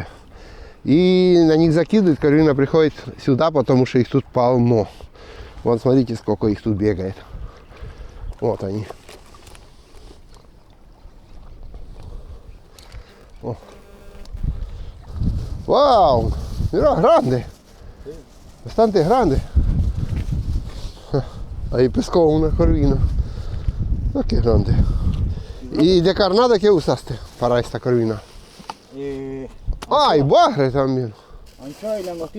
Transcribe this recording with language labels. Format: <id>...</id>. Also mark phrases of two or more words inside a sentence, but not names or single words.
<ru>И на них закидывают. Корвина приходит сюда, потому что их тут полно. Вон, смотрите, сколько их тут бегает. Вот они. О. Вау!</ru> <es>Mira, grande! Bastante grande! Ahí pescó una corvina. Oh, qué grande. ¿Y de carnada qué usaste para esta corvina? Ah, y bagre también. Anchoa y langostino.</es>